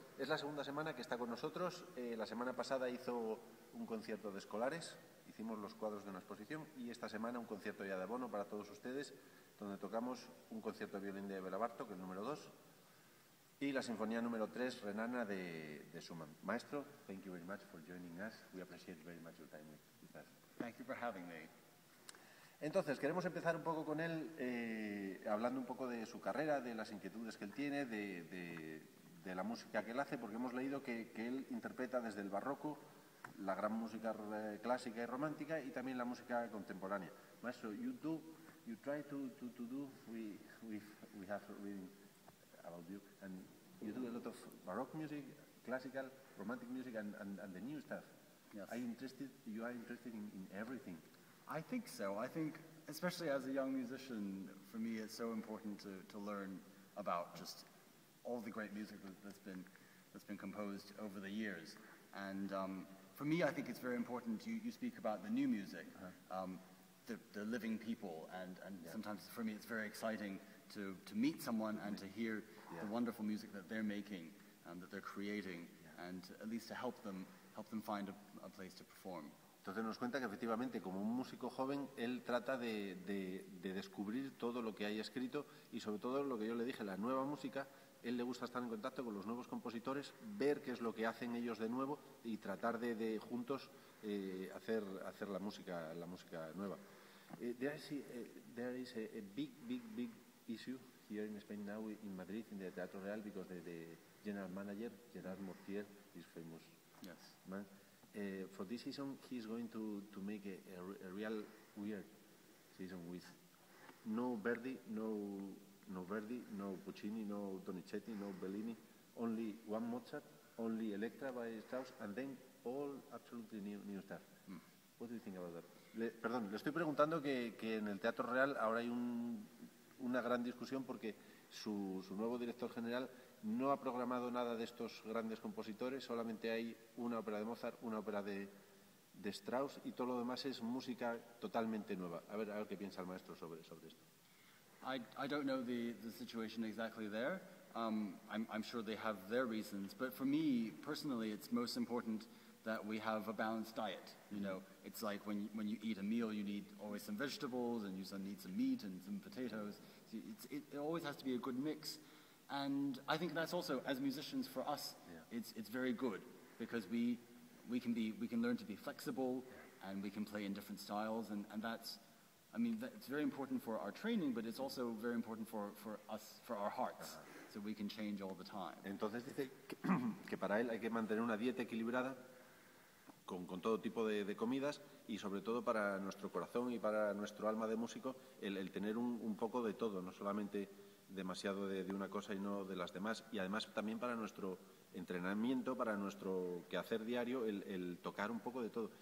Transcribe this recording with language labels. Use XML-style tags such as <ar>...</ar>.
<es>Es la segunda semana que está con nosotros. La semana pasada hizo un concierto de escolares, hicimos los cuadros de una exposición y esta semana un concierto ya de abono para todos ustedes, donde tocamos un concierto de violín de Béla Bartók, el número 2, y la sinfonía número 3, Renana, de Schumann.</es> <en>Maestro, thank you very much for joining us. We appreciate very much your time with us. Thank you for having me.</en> <es>Entonces, queremos empezar un poco con él, hablando un poco de su carrera, de las inquietudes que él tiene, de la música que él hace, porque hemos leído que él interpreta desde el barroco la gran música clásica y romántica y también la música contemporánea.</es> <en>Maestro, you try to do, we have reading about you, and you do a lot of baroque music, classical, romantic music, and the new stuff. Yes. You are interested in everything. I think so. I think, especially as a young musician, for me it's so important to learn about just all the great music that's been composed over the years. And for me, I think it's very important. You speak about the new music, the living people, and yeah. Sometimes for me it's very exciting to meet someone and to hear the wonderful music that they're making, that they're creating, and at least to help them find a place to perform.</en> <es>Entonces nos cuenta que efectivamente como un músico joven él trata de descubrir todo lo que hay escrito y sobre todo lo que yo le dije, la nueva música. Él le gusta estar en contacto con los nuevos compositores, ver qué es lo que hacen ellos de nuevo y tratar de juntos hacer la música nueva.</es> <en>There is a big issue here in Spain now in Madrid in the Teatro Real because the general manager Gerard Mortier is famous. Yes. Man. For this season, he's going to make a real weird season with no Verdi, no Puccini, no Donizetti, no Bellini, only one Mozart, only Electra by Strauss, and then all absolutely new stuff. What do you think about that?</en> <es>Le estoy preguntando que en el Teatro Real ahora hay una gran discusión porque su nuevo director general no ha programado nada de estos grandes compositores, solamente hay una ópera de Mozart, una ópera de Strauss y todo lo demás es música totalmente nueva. A ver qué piensa el maestro sobre esto.</es> <en>I don't know the situation exactly there. I'm sure they have their reasons, but for me personally, it's most important that we have a balanced diet. You know, it's like when you eat a meal, you need always some vegetables and you need some meat and some potatoes. It always has to be a good mix. And I think that's also, as musicians, for us, it's very good because we can learn to be flexible and we can play in different styles, and that's very important for our training, but it's also very important for us, for our hearts, so we can change all the time.</en> <es>Entonces dice que para él hay que mantener una dieta equilibrada con todo tipo de comidas y sobre todo para nuestro corazón y para nuestro alma de músico el tener un poco de todo, no solamente demasiado de una cosa y no de las demás, y además también para nuestro entrenamiento, para nuestro quehacer diario, el tocar un poco de todo.</es>